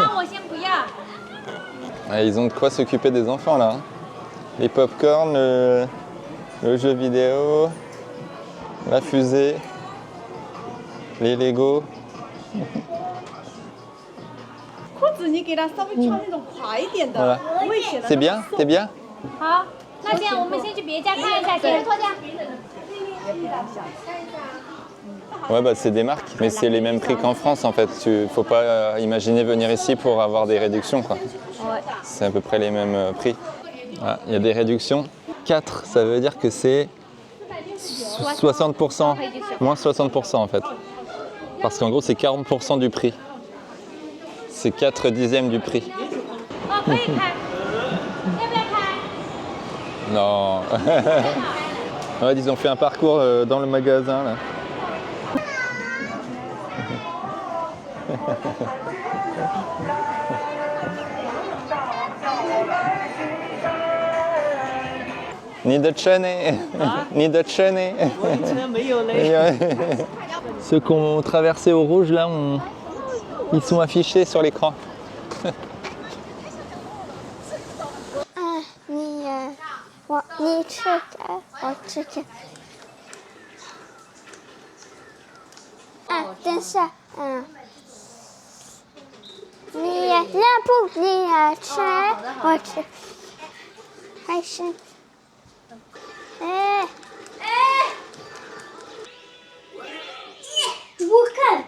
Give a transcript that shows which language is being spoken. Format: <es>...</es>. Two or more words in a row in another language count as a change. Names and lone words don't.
<fr>Ah, ils ont de quoi s'occuper des enfants là. Les pop-corn, le jeu vidéo, La fusée, les Lego.</fr> <zh>裤子你给他稍微穿那种垮一点的，</zh> <fr>Voilà.</fr> <zh>不会显得</zh> <fr>C'est bien, t'es bien?</fr> <zh>好，那这样我们先去别家看一下先。</zh> <fr>Ouais, bah c'est des marques, mais c'est les mêmes prix qu'en France en fait. Faut pas imaginer venir ici pour avoir des réductions, quoi. C'est à peu près les mêmes prix. Voilà, il y a des réductions. 4, ça veut dire que c'est 60%, moins 60% en fait. Parce qu'en gros, c'est 40% du prix. C'est 4 dixièmes du prix.</fr> <zh>哦，可以开，要不要开？</zh> <fr>Non. Ouais, ils ont fait un parcours dans le magasin là. Ni de cheney, ni de cheney.</fr> <zh>车没有嘞。</zh> <fr>Ceux qui ont traversé au rouge là, ils sont affichés sur l'écran.</fr> <zh>你吃的，我吃的。等一下，你那不你也吃，我吃，还是，我看。</zh>